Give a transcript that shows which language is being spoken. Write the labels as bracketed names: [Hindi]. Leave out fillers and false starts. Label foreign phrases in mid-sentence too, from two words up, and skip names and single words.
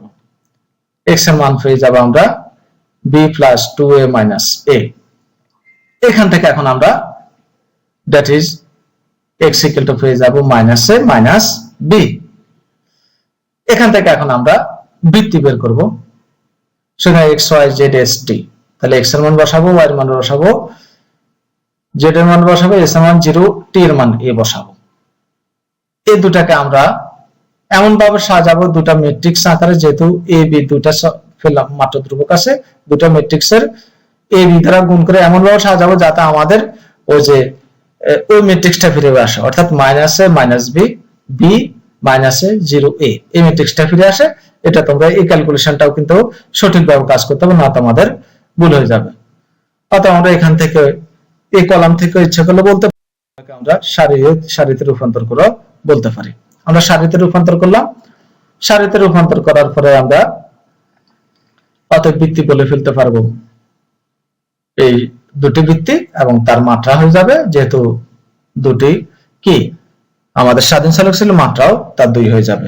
[Bangla] x এর মান পেয়ে যাব আমরা b + 2a - a। এখান থেকে এখন আমরা [English] that is [Bangla] x = পেয়ে যাব -a - b। এখান থেকে এখন আমরা বৃত্তি বের করব, সেখানে x y z s t। তাহলে x এর মান বসাবো, y এর মান বসাবো, z এর মান বসাবো, s এর মান 0, t এর মান a বসাবো। এই দুটাকে আমরা এমন ভাবে সাজাবো দুটা ম্যাট্রিক্স আকারে, যেহেতু a b দুটা মাত্র ধ্রুবক আছে, দুটা ম্যাট্রিক্সের a b দ্বারা গুণ করে এমন ভাবে সাজাবো যাতে আমাদের ওই যে ওই ম্যাট্রিক্সটা ফিরে আসে, অর্থাৎ -a - b b - a 0 a এই ম্যাট্রিক্সটা ফিরে আসে। এটা তোমরা এই ক্যালকুলেশনটাও কিন্তু সঠিকভাবে কাজ করতে হবে, না তোমাদের ভুল হয়ে যাবে। অথবা আমরা এখান থেকে এই কলাম থেকে ইচ্ছা করলে বলতে পারি, আমরা সারিতে রূপান্তর করে বলতে পারি। আমরা সারিতে রূপান্তর করলাম, সারিতে রূপান্তর করার পরে আমরা অতএব বৃত্তি বলে ফেলতে পারবো এই দুটি বৃত্তি এবং তার মাত্রা হয়ে যাবে, যেহেতু দুটি কি আমাদের স্বাধীন চলক ছিল, মাত্রাও তার 2 হয়ে যাবে।